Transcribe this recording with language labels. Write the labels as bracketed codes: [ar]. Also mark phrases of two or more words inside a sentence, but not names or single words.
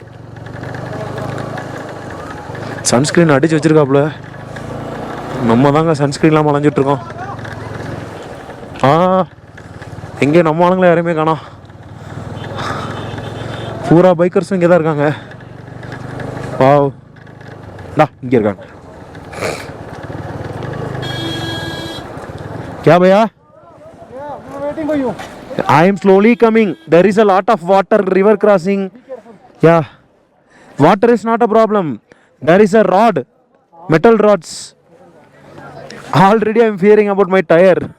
[ta] சன்ஸ்க்ரீன் அடித்து வச்சுருக்காப்புல, நம்ம தாங்க சன்ஸ்க்ரீன்லாம் மலைஞ்சிட்ருக்கோம். எங்கே நம்ம ஆளுங்களே யாரையுமே காணோம். பூரா பைக்கர்ஸும் இங்கே தான் இருக்காங்க. இங்கே இருக்காங்க. [hi] क्या भैया? [en] waiting for you. I am slowly coming. There is a lot of water, river crossing. Yeah, water is not a problem. There is a rod, metal rods. Already I am fearing about my tire.